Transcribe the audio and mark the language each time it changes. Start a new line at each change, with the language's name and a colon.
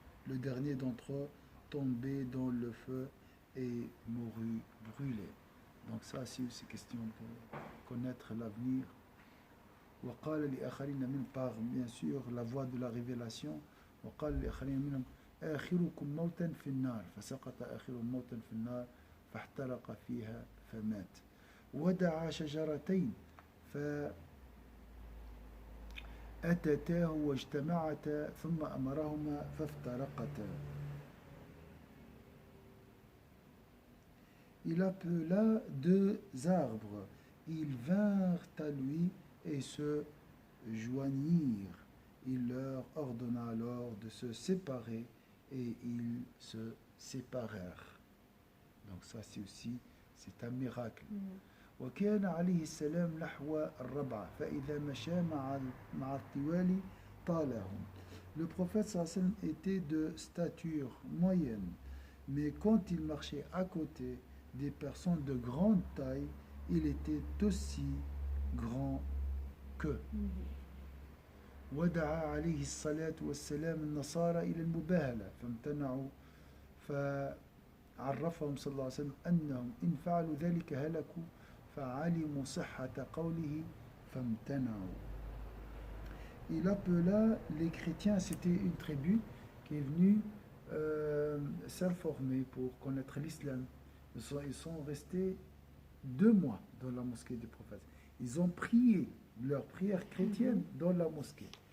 French: Le dernier d'entre eux tombé dans le feu et mourut brûlé. Donc ça, c'est question de connaître l'avenir.
Arabic: وقال لآخرين من
French: par bien sûr la voie de la révélation.
Arabic: وقال لآخرين منهم آخركم موتا في النار فسقط آخرهم موتا في النار فاحترق فيها فمات. ودعا شجرتين فأتتاه واجتمعتا ثم أمرهما فافترقتا.
French: Il appela deux arbres, ils vinrent à lui et se joignirent. Il leur ordonna alors de se séparer et ils se séparèrent. Donc ça c'est aussi, c'est un miracle.
Arabic: وكان عليه السلام نحو الربعة فإذا مشى مع الطوال طالهم.
French: Le prophète sallallahu alayhi wa sallam était de stature moyenne, mais quand il marchait à côté des personnes de grande taille, il était aussi grand qu'eux.
Arabic: ودعا عليه الصلاة والسلام النصارى إلى المباهلة فامتنعوا فعرفهم صلى الله عليه وسلم أنهم إن فعلوا ذلك هلكوا فعلموا صحة قوله فامتنعوا.
French: Il appela les chrétiens, c'était une tribu qui est venue s'informer pour connaître l'islam. Ils sont restés 2 mois dans la mosquée du prophète. Ils ont prié leur prière chrétienne dans la mosquée.